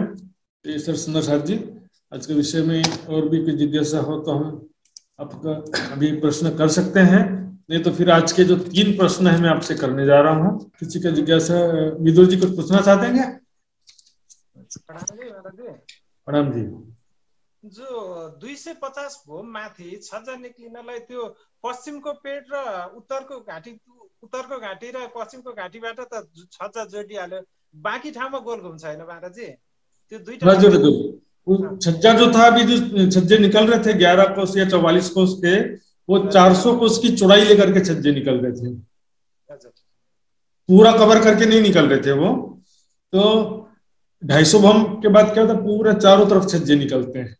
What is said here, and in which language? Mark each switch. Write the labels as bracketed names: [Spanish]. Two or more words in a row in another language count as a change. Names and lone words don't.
[Hindi] तो सर सुंदर साथ जी, आज के विषय में और भी कोई जिज्ञासा हो तो हम आपका अभी प्रश्न कर सकते हैं, नहीं तो फिर आज के जो 3 प्रश्न है मैं आपसे करने जा रहा हूँ। किसी का जिज्ञासा, विदुर जी कुछ पूछना चाहते हैं क्या? प्रणाम जी। [Nepali] जो 250 भूमि माथि छज्जा निक्लिनलाई त्यो पश्चिमको पेट र उत्तरको घाटी र पश्चिमको घाटीबाट त छज्जा जोडिहाल्यो, बाँकी ठाउँमा गोल घुम छैन महाराजी? त्यो दुईटा [Hindi] छज्जा जो था, अभी जो छज्जे निकल रहे थे 11 कोस या 44 कोस के, वो 400 कोस की चौड़ाई लेकर के छज्जे निकल रहे थे, पूरा कवर करके नहीं निकल रहे थे वो। तो 250 भूमि के बाद क्या होता है, पूरा चारों तरफ छज्जे निकलते हैं।